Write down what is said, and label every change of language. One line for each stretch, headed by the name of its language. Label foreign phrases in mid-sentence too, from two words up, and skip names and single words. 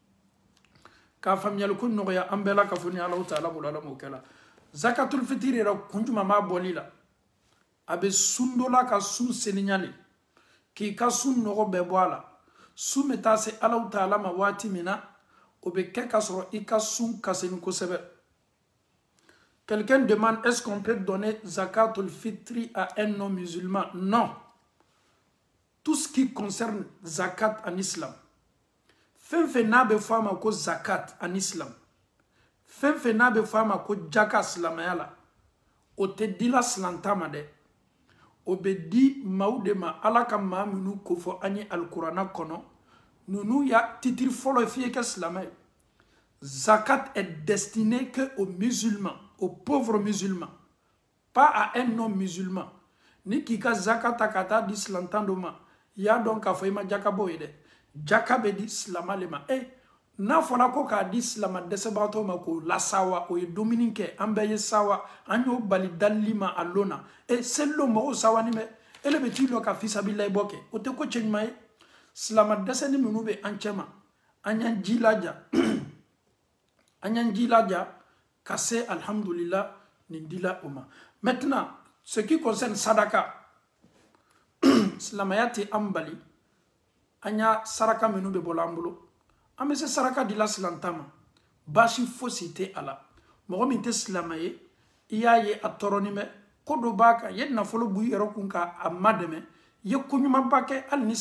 Bambara: k'a faamuyali ko nɔgɔya an bɛɛ la ka fɔ ni Alahu Taala bolo Ala m'o kɛ la zakatul fitiri yɛrɛ kun jumɛn b'a bɔli la a bɛ sun dɔ la ka sun seniɲali k'i ka sun nɔgɔ bɛɛ bɔ a la sun bɛ taa se Alahu Taala ma waati min na o bɛ kɛ ka sɔrɔ i ka sun kaseni kosɛbɛ.
French: Quelqu'un demande est-ce qu'on peut donner zakatul fitri à un non-musulman? Non. Tout ce qui concerne zakat en islam,
Bambara: fɛn n'a bɛ fɔ a ma ko
French: zakat en islam,
Bambara: fɛn n'a bɛ fɔ a ma ko jaka silamɛya la, o tɛ di la silanta ma dɛ, o bɛ di maaw de ma ala ka maa minnu ko fɔ an ye alikuranna kɔnɔ ninnu ya titiri fɔlɔ f'i ye kɛ silamɛ ye.
French: Zakat est destiné que aux musulmans, aux pauvres musulmans, pas à un non-musulman.
Bambara: Ni k'i ka zakata ka taa di silantan dɔ ma i y'a dɔn k'a fɔ i ma jaka bɔ ye dɛ jaka bɛ di silama le ma n'a fɔra ko k'a di silama dɛsɛbagatɔw ma k'o lasawa o ye dumuni kɛ an bɛɛ ye sawa an y'o bali dalili ma a lon na selilo mɔgɔw sawani bɛ ele bɛ t'i lɔ ka fisabilayi bɔ kɛ o tɛ ko cɛ ɲuman ye silama dɛsɛni minnu bɛ an cɛ ma an y'an jilaja an y'an jilaja ka se alhamdulillah nin dila o ma.
French: Maintenant ce qui concerne
Bambara: sadaka silamaya tɛ an bali an y'a saraka minnu bɛ bɔla an bolo an bɛ se saraka dila silanta ma baasi fosi tɛ a la mɔgɔ min tɛ silama ye i y'a ye a tɔɔrɔnin bɛ ko dɔ b'a kan i ye nafolo bɔ i yɛrɛ kun k'a ma dɛmɛ i ye koɲumanba kɛ hali ni